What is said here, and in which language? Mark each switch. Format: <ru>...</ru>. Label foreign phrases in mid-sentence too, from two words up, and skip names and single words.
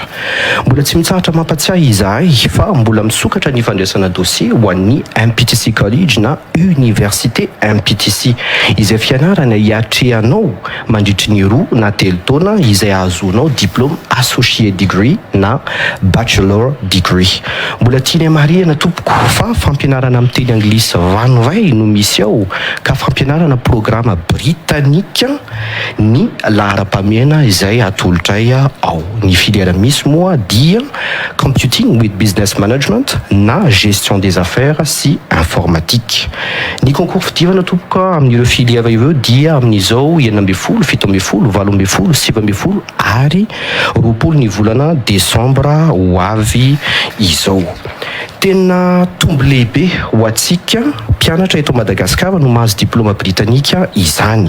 <mg>Mbola tsy mitsahatra mampatsiahy izahay fa mbola misokatra ny fandraisana dossier ho an'ny MPTC College na Université MPTC izay fianarana hiatrehanao mandritry ny 2 na 3 taona izay ahazonao diplôme</mg> <en>associate degree</en> <mg>na</mg> <en>bachelor degree.</en> <mg>Mbola tiany marihana tompoko fa fampianarana amin'ny teny anglisy vanovay no misy ao ka fampianarana</mg> <fr>programme britannique</fr> <mg>ny lahara-pamiana izay atolotray ao. Ny filière misy moa dia</mg> <en>computing with business management</en> <mg>na</mg> <fr>gestion des affaires</fr> <mg>sy informatique. Ny concours fidivana tompoko amin'ireo filière ireo dia amin'izao 9, 17, 18, 19 ary 20 ny volana Desembre ho avy izao. Tena tombo lehibe ho antsika mpianatra eto Madagascar no mahazo diplôma britannika izany.</mg>